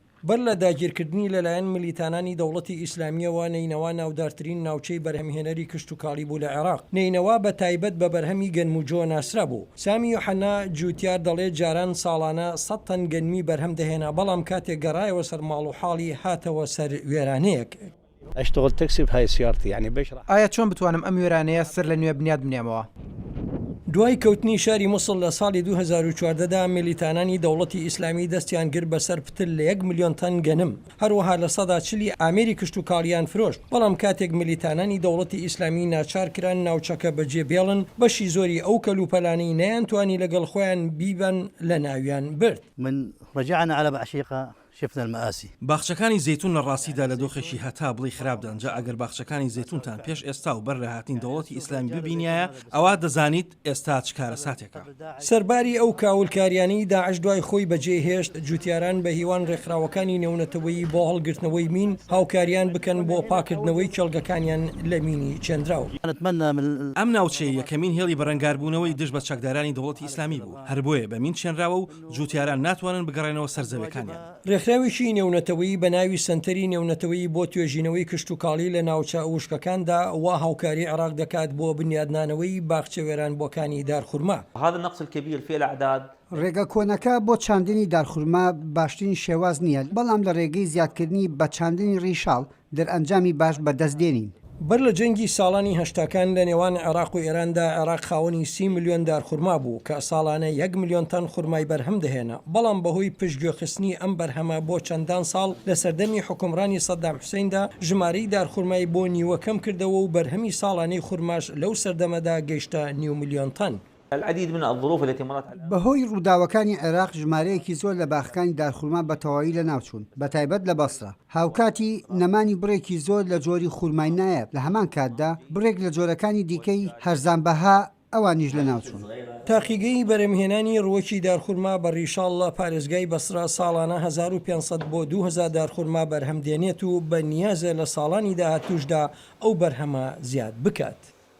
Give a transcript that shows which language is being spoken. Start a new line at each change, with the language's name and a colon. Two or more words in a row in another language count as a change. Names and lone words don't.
Central Kurdish: بەر لە داگیرکردنی لەلایەن ملیتانانی دەوڵەتی ئیسلامیەوە نینەوە ناودارترین ناوچەی بەرهەمهێنەری کشت و کاڵی بوو لە عێراق. نینەوە بە تایبەت بە بەرهەمی گەنم و جۆ ناسرا بوو. سامی یوحەنا جوتیار دەڵێت جاران ساڵانە 100 تەن گەنمی بەرهەم دەهێنا، بەڵام کاتێک گەڕایەوە سەر ماڵ و حاڵی هاتەوە سەر وێرانەیەک.
Arabic: اشتغل تاكسي بهاي سيارتي يعني بشرح.
Central Kurdish: ئایا چۆن بتوانم ئەم وێرانەیە سەر لە نوێ بنیاد بنێمەوە؟ دوای کەوتنی شاری مووسڵ لە ساڵی 2014دا ملیتانانی دەوڵەتی ئیسلامی دەستیان گر بەسەر پتر لە 1 ملیۆن تەن گەنم، هەروەها لە 40 ئامێری کشت و کاڵیان فرۆشت. بەڵام کاتێک ملیتانانی دەوڵەتی ئیسلامی ناچار کران ناوچەکە بەجێ بێڵن، بەشی زۆری ئەو کەلوپەلانەی نەیانتوانی لەگەڵ خۆیان بیبەن لە ناویان برد.
Arabic: من رجعنا على بعشيقة شفنا المآسي.
Central Kurdish: باخچەکانی زەیتون لە ڕاستیدا لە دۆخێکی هەتا بڵی خراپدان. جا ئەگەر باخچەکانی زەیتونتان پێش ئێستا و بەر لە هاتین دەوڵەتی ئیسلامی ببینایە، ئەوە دەزانیت ئێستا چ کارە ساتێکە. سەرباری ئەو کاولکاریانەی داعش دوای خۆی بەجێهێشت، جوتیاران بە هیوان ڕێکخراوەکانی نێونەتەوەیی بۆ هەڵگرتنەوەی مین هاوکاریان بکەن بۆ پاکردنەوەی کێڵگەکانیان لە مینی چێندراوە. ئەم ناوچەی یەکەمین هێڵی بەرەنگاربوونەوەی دژ بە چەکدارانی دەوڵەتی ئیسلامی بوو، هەر بۆیە بە مین چێنراوە و جوتیاران ناتوانن بگەڕێنەوە سەرزەویەکانیان. ڕێکخراوێکی نێونەتەوەی بە ناوی سنتەری نێونەتەوەی بۆ توێژینەوەی کشت و کاڵی لە ناوچە وشکەکاندا وا هاوکاری عێراق دەکات بۆ بنیادنانەوەی باخچە وێرانبووەکانی دارخورما.
Arabic: هذا النقص الكبير في الأعداد
Central Kurdish: ڕێگە کۆنەکە بۆ چاندنی دارخورما باشترین شێواز نییە، بەڵام لە ڕێگەی زیادکردنی بە چاندنی ڕیشاڵ دەرئەنجامی باش بەدەستدێنین. بەر لە جەنگی ساڵانی هەشتاکان لە نێوان عێراق و ئێراندا عێراق خاوەنی 30 ملیۆن دارخورما بوو کە ساڵانە 1 ملیۆن تەن خورمای بەرهەم دەهێنا، بەڵام بەهۆی پشتگوێخستنی ئەم بەرهەمە بۆ چەندان ساڵ لە سەردەمی حکومڕانی سەدام حوسێندا ژمارەی دارخورمای بۆ نیوەکەم کردەوە و بەرهەمی ساڵانەی خورماش لەو سەردەمەدا گەیشتە 9 ملیۆن تەن.
Arabic: العديد من الظروف التي مرت عليها.
Central Kurdish: بەهۆی ڕووداوەکانی عێراق ژمارەیەکی زۆر لە باخەکانی دارخورما بە تەواوی لە ناوچوون، بە تایبەت لە بەسرە. هاوکاتی نەمانی بڕێکی زۆر لە جۆری خورمای نایە، لە هەمان کاتدا بڕێک لە جۆرەکانی دیکەی هەرزانبەها ئەوانیش لە ناوچوون. تاقیگەی بەرەمهێنانی ڕووەکی دارخورما بە ڕیشاڵ لە پارێزگای بەسرا ساڵانە 1500 بۆ 2000 دارخورما بەرهەم دێنێت و بە نیازە لە ساڵانی داهاتووشدا ئەو بەرهەمە زیاد بکات.